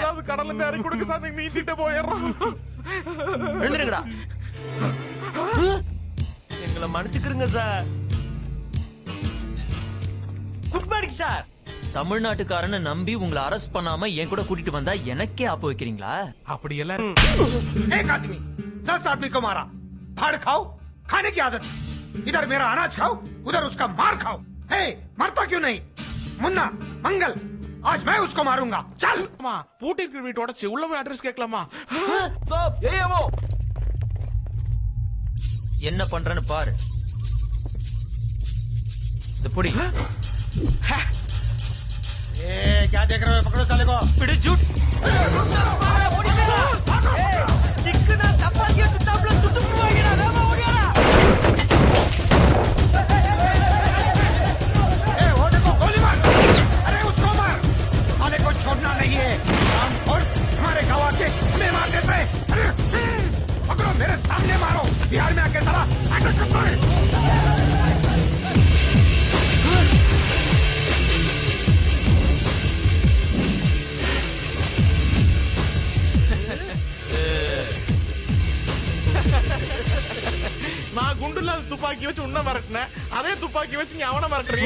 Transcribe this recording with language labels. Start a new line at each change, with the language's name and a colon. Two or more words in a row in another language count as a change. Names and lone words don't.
Tamil: ஏதாவது கடல்ல இறக்கி கொடுக்க சார், நீந்திட்டு போயிடுறோம். எழுந்துருங்கடா. எங்களை மன்னிச்சுக்கிறங்க சார்.
English: good morning sir.
Tamil: தமிழ்நாட்டுக்காரனை நம்பி உங்களை அரெஸ்ட் பண்ணாம என் கூட கூட்டிட்டு வந்தா எனக்கே ஆப்பு வைக்கிறீங்களா? அப்படி எல்லாம்
Hindi: एक आदमी 10 आदमी को मारा, फाड़ खाओ, खाने की आदत. इधर मेरा अनाज खाओ, उधर उसका मार खाओ. हे, मरता क्यों नहीं? मुन्ना, मंगल, आज मैं उसको मारूंगा. चल.
Tamil: பூட்டி இருக்கிற வீட்டை உடைச்சு உள்ள போய் அட்ரஸ் கேட்கலாமா? சாப், ஏவோ என்ன பண்றேன்னு பாரு. இந்த பொடி.
Hindi: क्या देख रहे हो? पकड़ो साले को.
Tamil: பிடி ஜூட். சிக்கனா சப்பாத்தியை சுட்டாப்ல சுட்டு போவாங்கடா. நாம ஓடியாடா.
Hindi: वो देखो, गोली मार. अरे उसको मार. साले को छोड़ना नहीं है. और हमारे गवाह के हमें मार देते. पकड़ो, मेरे सामने मारो. बिहार में आके साला
Tamil: நான் குண்டு இல்லாத துப்பாக்கி வச்சு உன்ன மிரட்டினேன், அதே துப்பாக்கி வச்சு நீ அவனை மிரட்டுறியா?